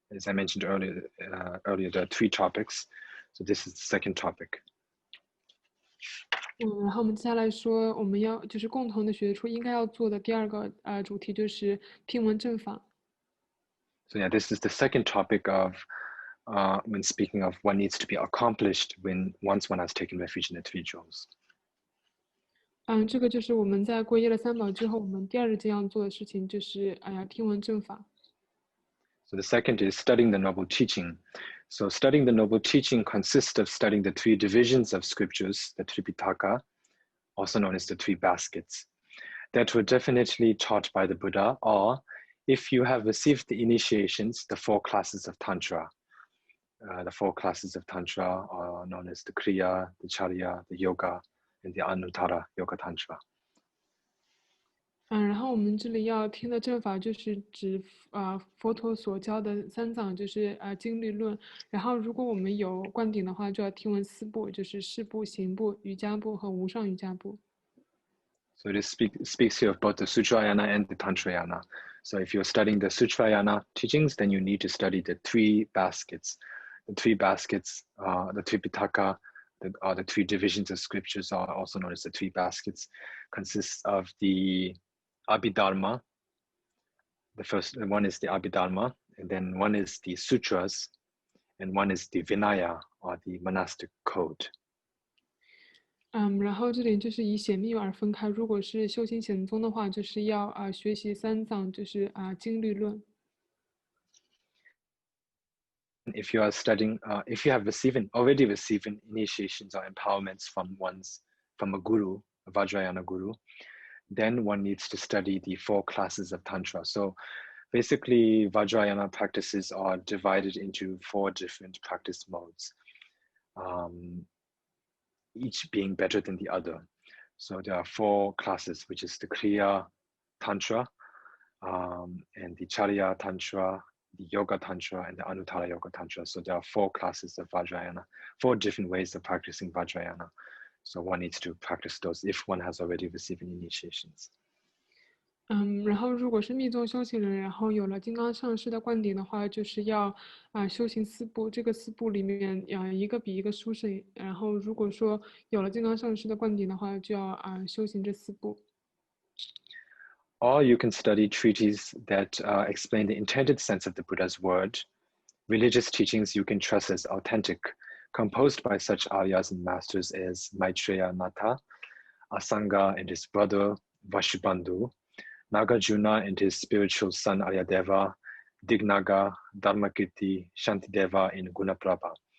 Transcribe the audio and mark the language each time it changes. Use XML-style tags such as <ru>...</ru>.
<en>As I mentioned earlier, there are 3 topics. So this is the second topic.</en> <zh>然后我们接下来说，我们要就是共同的学出应该要做的第二个主题就是听闻正法。</zh> <en>So yeah, this is the second topic of when speaking of what needs to be accomplished once one has taken refuge in the 3 jewels.</en> <zh>这个就是我们在皈依了3宝之后，我们第二件要做的事情就是听闻正法。</zh> <en>So the second is studying the noble teaching. So studying the noble teaching consists of studying the 3 divisions of scriptures, the Tripitaka, also known as the 3 baskets, that were definitely taught by the Buddha, or if you have received the initiations, the 4 classes of Tantra. The 4 classes of Tantra are known as the Kriya, the Chalia, the Yoga, and the Untitled Yoga Tantra.</en> <zh>然后我们这里要听的正法就是指佛陀所教的3藏，就是经律论。然后如果我们有灌顶的话，就要听闻4部，就是事部、行部、瑜伽部和无上瑜伽部。</zh> <en>So it speaks here of both the Sutrayana and the Tantrayana. So if you're studying the Sutrayana teachings, then you need to study the 3 baskets. The 3 baskets, the Tripitaka, the 3 divisions of scriptures are also known as the 3 baskets, consists of the Abhidharma. The first one is the Abhidharma, and then one is the Sutras, and one is the Vinaya, or the monastic code.</en> <zh>然后这里就是以显密而分开。如果是修行显宗的话，就是要学习3藏，就是经律论。</zh> <en>If you are studying, if you have already received initiations or empowerments from a guru, a Vajrayana guru, then one needs to study the 4 classes of Tantra. So basically, Vajrayana practices are divided into 4 different practice modes, each being better than the other. So there are 4 classes, which is the Kriya Tantra, and the Chalia Tantra, the Yoga Tantra, and the Untitled Yoga Tantra. So there are 4 classes of Vajrayana, 4 different ways of practicing Vajrayana. So one needs to practice those if one has already received initiations.</en> <zh>然后如果是密宗修行人，然后有了金刚上师的灌顶的话，就是要修行4部，这个4部里面一个比一个殊胜。然后如果说有了金刚上师的灌顶的话，就要修行这4部。</zh> <en>Or you can study treatises that explain the intended sense of the Buddha's word, religious teachings you can trust as authentic, composed by such aryas and masters as Maitreya Natha, Asanga and his brother Vashubandhu, Nagarjuna and his spiritual son Aryadeva, Dignaga, Dharmakirti, Shantideva, and Gunaprabha.</en>